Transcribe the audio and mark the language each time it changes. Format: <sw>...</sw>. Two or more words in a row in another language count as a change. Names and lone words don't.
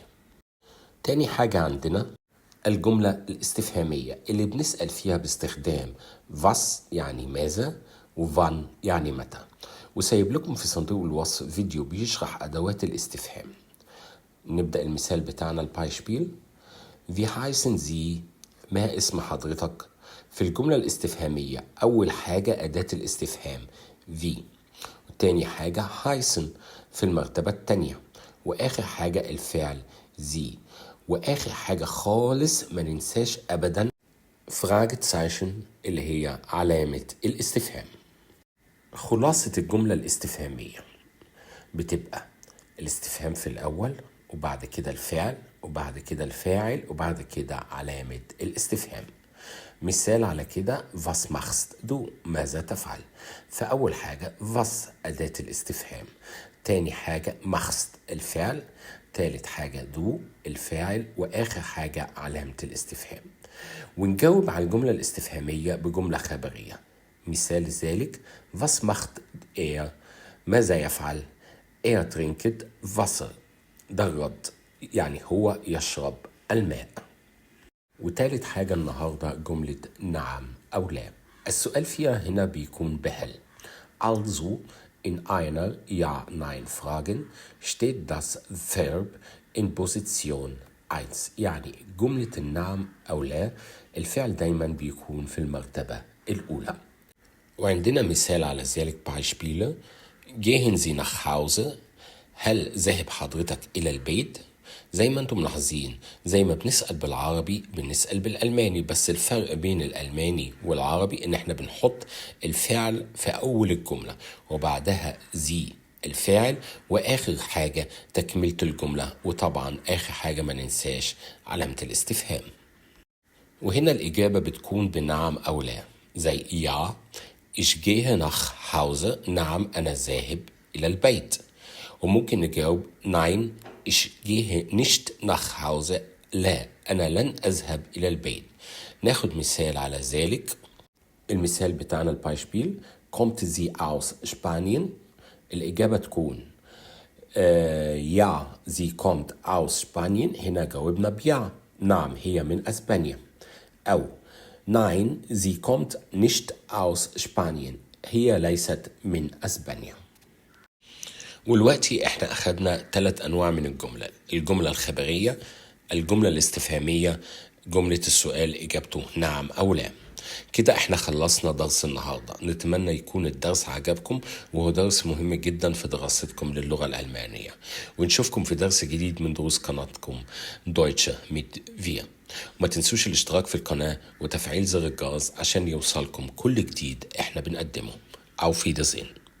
<ar>تاني حاجة عندنا الجملة الاستفهامية اللي بنسأل فيها باستخدام was يعني ماذا وwann يعني متى. وسايب لكم في صندوق الوصف فيديو بيشرح أدوات الاستفهام. نبدأ المثال بتاعنا البايشبيل.</ar> <de>Wie heißen Sie؟</de> <ar>ما اسم حضرتك؟ في الجملة الاستفهامية أول حاجة أداة الاستفهام wie، وتاني حاجة heißen في المرتبة التانية، وآخر حاجة الفعل sie، وآخر حاجة خالص ما ننساش أبدا Fragezeichen اللي هي علامة الاستفهام. خلاصة الجملة الاستفهامية بتبقى الاستفهام في الأول وبعد كده الفعل وبعد كده الفاعل وبعد كده علامة الاستفهام. مثال على كده</ar> <de>was machst du؟</de> <ar>ماذا تفعل؟ فأول حاجة was أداة الاستفهام، تاني حاجة machst الفعل، تالت حاجة du الفاعل، وآخر حاجة علامة الاستفهام. ونجاوب على الجملة الاستفهامية بجملة خبرية. مثال ذلك</ar> <de>was macht er؟</de> <ar>ماذا يفعل؟</ar> <de>trinkt Wasser.</de> <ar>ده الرد، يعني هو يشرب الماء. وتالت حاجة النهاردة جملة نعم أو لا. السؤال فيها هنا بيكون بهل.</ar> <de>Also in einer Ja-Nein-Fragen steht das Verb in Position 1.</de> <ar>يعني جملة النعم أو لا الفعل دايما بيكون في المرتبة الأولى. وعندنا مثال على ذلك Beispiele.</ar> <de>Gehen Sie nach Hause؟</de> <ar>هل ذهب حضرتك إلى البيت؟ زي ما انتم ملاحظين زي ما بنسأل بالعربي بنسأل بالألماني، بس الفرق بين الألماني والعربي ان احنا بنحط الفعل في أول الجملة وبعدها زي الفاعل وآخر حاجة تكملة الجملة، وطبعا آخر حاجة ما ننساش علامة الاستفهام. وهنا الإجابة بتكون بنعم أو لا زي</ar> <de>ja ich gehe nach Hause.</de> <ar>نعم أنا ذاهب إلى البيت. وممكن نجاوب</ar> <de>nein ich gehe nicht nach Hause.</de> <ar>لا أنا لن أذهب إلى البيت. ناخد مثال على ذلك. المثال بتاعنا البايشبيل</ar> <de>kommt sie aus Spanien؟</de> <ar>الإجابة تكون</ar> <de>ja sie kommt aus Spanien.</de> <ar>هنا جاوبنا بيا نعم هي من أسبانيا.</ar> <de>أو nein sie kommt nicht aus Spanien.</de> <ar>هي ليست من أسبانيا. والوقتي احنا اخدنا 3 انواع من الجملة الخبرية، الجملة الاستفهامية، جملة السؤال إجابته نعم أو لا. كده احنا خلصنا درس النهاردة. نتمنى يكون الدرس عجبكم، وهو درس مهم جدا في دراستكم للغة الألمانية. ونشوفكم في درس جديد من دروس قناتكم Deutsche mit wir. وما تنسوش الاشتراك في القناة وتفعيل زر الجرس عشان يوصلكم كل جديد احنا بنقدمه.</ar> <de>Auf Wiedersehen.</de>